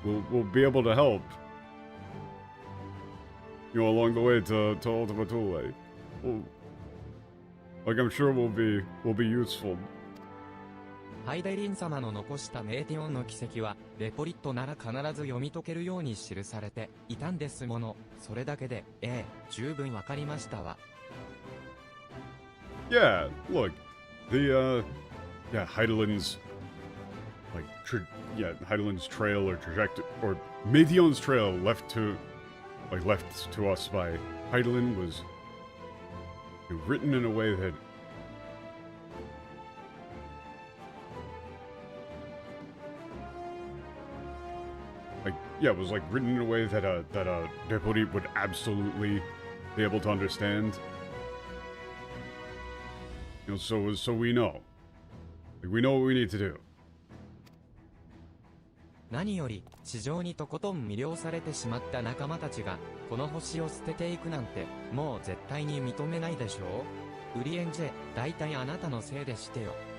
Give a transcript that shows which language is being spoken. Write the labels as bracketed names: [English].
[English] We'll be able to help. You know, along the way to Ultima Thule. Like, I'm sure we'll be useful. [Japanese] ハイデリン様の残したメーティオンの奇跡は、レポリットなら必ず読み解けるように記されていたんですもの。それだけで、十分わかりましたわ。 [English] Yeah, look, Heidelin's, like, Heidelin's trail or trajectory, or Meteon's trail left to us by Heidelin was written in a way that yeah, it was like written in a way that a deputy would absolutely be able to understand. You know, so we know. Like, we know what we need to do. [Japanese] 何より、地上にとことん魅了されてしまった仲間たちが、この星を捨てていくなんて、もう絶対に認めないでしょう？ウリエンジェ、大体あなたのせいでしてよ。